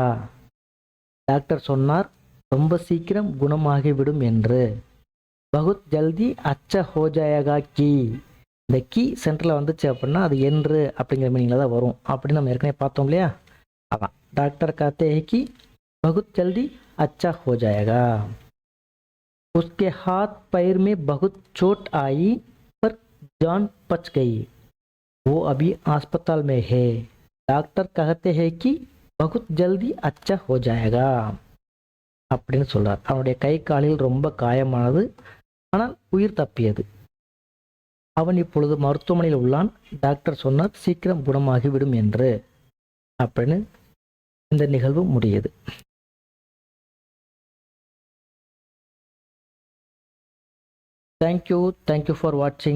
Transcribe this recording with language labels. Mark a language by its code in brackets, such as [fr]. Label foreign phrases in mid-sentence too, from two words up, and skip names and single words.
[ta] டாக்டர் சொன்னார் ரொம்ப சீக்கிரம் குணமாகிவிடும் என்று. [hi] बहुत जल्दी अच्छा हो जाएगा कि, [ta] இந்த கி சென்டரில் வந்துச்சு அப்படின்னா அது என்று அப்படிங்கிற மீனிங்கில் தான் வரும் அப்படின்னு நம்ம ஏற்கனவே பார்த்தோம் இல்லையா. [hi] அதான் डॉक्टर कहते है कि बहुत जल्दी अच्छा हो जाएगा। उसके हाथ पैर में बहुत चोट आई पर जान बच गई। वो अभी अस्पताल में है। डॉक्टर कहते हैं कि बहुत जल्दी अच्छा हो जाएगा [ta] அப்படின்னு சொல்றார். அவனுடைய கை காலில் ரொம்ப காயமானது, ஆனால் உயிர் தப்பியது. அவன் இப்பொழுது மருத்துவமனையில் உள்ளான். டாக்டர் சொன்னார் சீக்கிரம் குணமாகிவிடும் என்று. அப்படின்னு இந்த நிகழ்வு முடியுது. [en] Thank you for watching.